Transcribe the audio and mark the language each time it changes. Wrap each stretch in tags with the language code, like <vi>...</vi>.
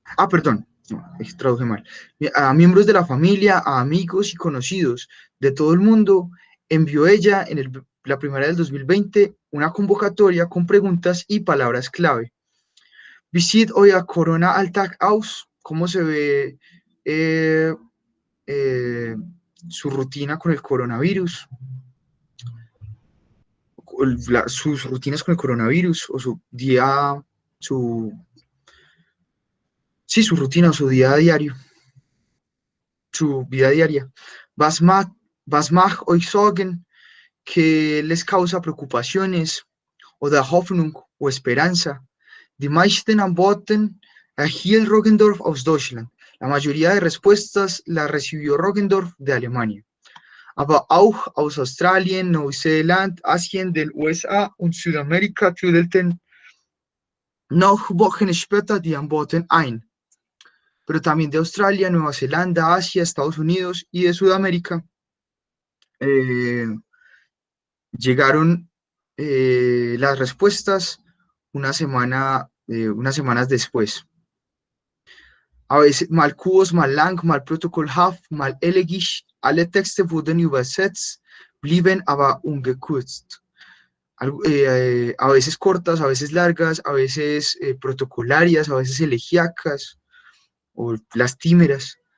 <es>perdón, no, traduje mal. A miembros de la familia, a amigos y conocidos de todo el mundo, envió ella en la primavera del 2020 una convocatoria con preguntas y palabras clave.</es> <de>Wie sieht euer Corona-Alltag aus?</de> <es>¿Cómo se ve su rutina con el coronavirus? Sus rutinas con el coronavirus o su día, su rutina o su día a diario, su vida diaria.</es> <de>Was macht euch Sorgen?</de> <es>¿Qué les causa preocupaciones</es> <de>oder Hoffnung</de> <es>o esperanza?</es> <de>Die meisten Antworten erhielt Roggendorf aus Deutschland.</de> <es>La mayoría de respuestas la recibió Roggendorf de Alemania.</es> <de>Aber auch aus Australien, Neuseeland, Asien, den USA und Südamerika trudelten noch Wochen später die Antworten ein.</de> <es>Pero también de Australia, Nueva Zelanda, Asia, Estados Unidos y de Sudamérica llegaron las respuestas unas semanas después. A veces</es> <de>mal kurz, mal lang, mal protokollhaft, mal elegisch, alle Texte wurden übersetzt, blieben aber ungekürzt.</de> <es>A veces cortas, a veces largas, a veces protocolarias, a veces elegíacas o lastimeras.</es>